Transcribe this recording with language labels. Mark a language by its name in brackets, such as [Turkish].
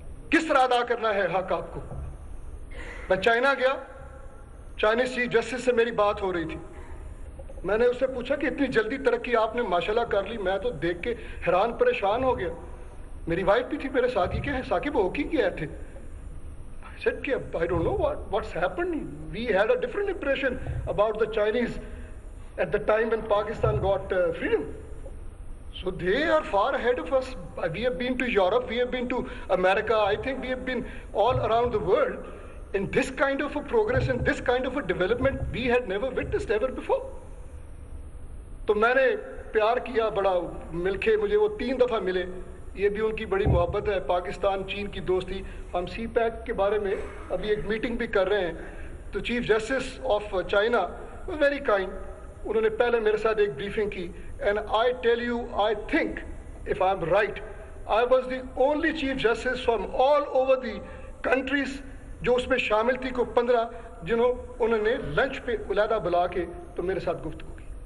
[Urdu] کس طرح ادا کرنا ہے حق آپ کو؟ میں چائنا گیا، چائنیز چیف جسٹس سے میری بات ہو رہی تھی، میں نے اس سے پوچھا کہ اتنی جلدی ترقی آپ نے ماشاءاللہ کر لی، میں تو دیکھ کے حیران پریشان ہو گیا۔ میری وائف بھی تھی میرے ساتھ، یہ کیا ہے ثاقب ہو کی گئے تھے؟ [English] I said [Urdu] کہ [English] I don't know what's happened. We had a different impression about the Chinese at the time when Pakistan got freedom. So they are far ahead of us. We have been to Europe, we have been to America, I think we have been all around the world. In this kind of a progress, in this kind of a development, we had never witnessed ever before. [Urdu] تو میں نے پیار کیا بڑا، مل کے مجھے وہ 3 دفعہ ملے، یہ بھی ان کی بڑی محبت ہے، پاکستان چین کی دوستی۔ ہم سی پیک کے بارے میں ابھی ایک میٹنگ بھی کر رہے ہیں، تو chief justice of China [English] very kind, [Urdu] انہوں نے پہلے میرے ساتھ ایک بریفنگ کی [English] and I tell you I think if I'm right I was the only chief justice from all over the countries [Urdu] جو اس میں شامل تھی کو 15 انہوں نے لنچ پہ علیحدہ بلا کے تو میرے ساتھ گفتگو کی.